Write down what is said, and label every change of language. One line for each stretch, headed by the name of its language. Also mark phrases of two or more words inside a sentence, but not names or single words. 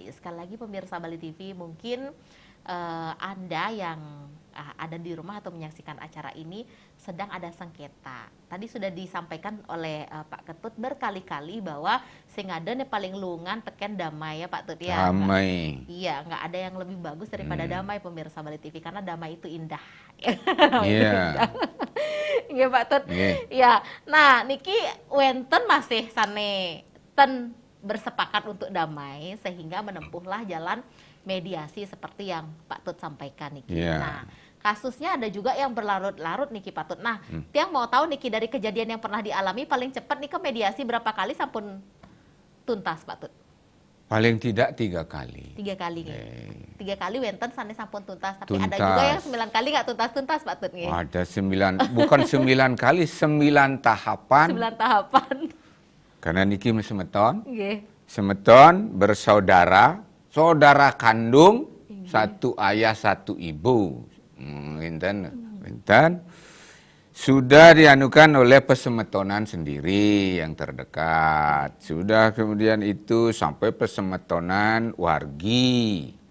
Indonesian: Sekali lagi pemirsa Bali TV, mungkin Anda yang ada di rumah atau menyaksikan acara ini sedang ada sengketa. Tadi sudah disampaikan oleh Pak Ketut berkali-kali bahwa Singaden yang paling
Balinese: lungan teken
Indonesian: damai ya Pak Tut ya. Damai. Iya, nggak ada yang lebih bagus daripada damai pemirsa Bali TV karena damai itu indah. Iya. Iya Pak Tut. Ya, nah
Balinese: niki wenten
Indonesian: masih
Balinese: sane ten
Indonesian: bersepakat untuk damai sehingga menempuhlah jalan mediasi seperti yang Pak Tut sampaikan niki. Nah, kasusnya ada juga yang berlarut-larut niki Pak Tut. Nah, tiang mau tahu niki dari kejadian yang pernah dialami paling cepat nih ke mediasi berapa kali sampun tuntas Pak Tut? Paling tidak 3 kali. 3 kali. 3 kali
Balinese: wenten sane sampun
Indonesian: tuntas, tapi ada juga yang 9 kali nggak tuntas-tuntas Pak Tut. Ada 9, bukan 9 kali, 9 tahapan. 9 tahapan. Karena
Balinese: niki semeton.
Indonesian: Semeton bersaudara, saudara kandung, satu ayah satu ibu. Winten sudah dianukan oleh pesemetonan sendiri yang terdekat. Sudah kemudian itu sampai pesemetonan wargi.